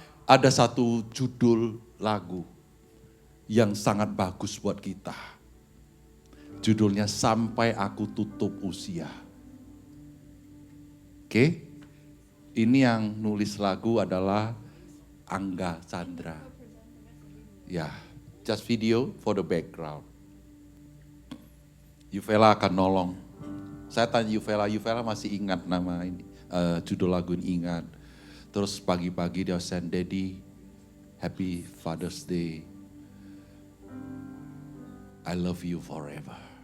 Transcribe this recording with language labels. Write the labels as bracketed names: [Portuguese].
[Indonesian] Ada satu judul lagu yang sangat bagus buat kita. Judulnya Sampai Aku Tutup Usia. Oke? Ini yang nulis lagu adalah Angga Chandra. [English] Ya, just video for the background. [Indonesian] Yuvela akan nolong. Saya tanya Yuvela masih ingat nama ini, judul lagu ini ingat. Terus pagi-pagi dia [English] send Daddy, Happy Father's Day. I love you forever.